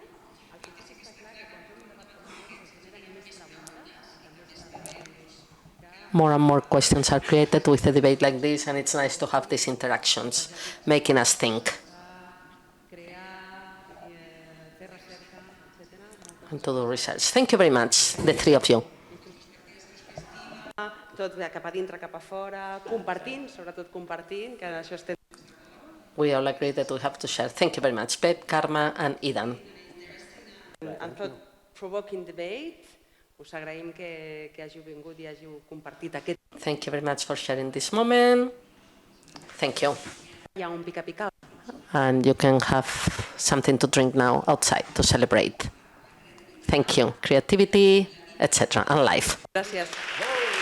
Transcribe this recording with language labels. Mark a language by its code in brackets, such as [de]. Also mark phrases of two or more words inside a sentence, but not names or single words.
[en] More and more questions are created with a debate like this, and it's nice to have these interactions, making us think. And to do research. Thank you very much, the three of you. [ca] Tot cap a dintre, cap a fora, compartint, sobretot compartint, que això estem... [en] We all agree that we have to share. Thank you very much, Pep, Carme, and Idan. [ca] En [en] thought-provoking debate, [ca] us agraïm que hàgiu vingut i hàgiu compartit aquest... [en] Thank you very much for sharing this moment. Thank you. [ca] Hi ha un pica-pica. [en] And you can have something to drink now outside to celebrate. Thank you. Creativity, etc. and life. Gràcies.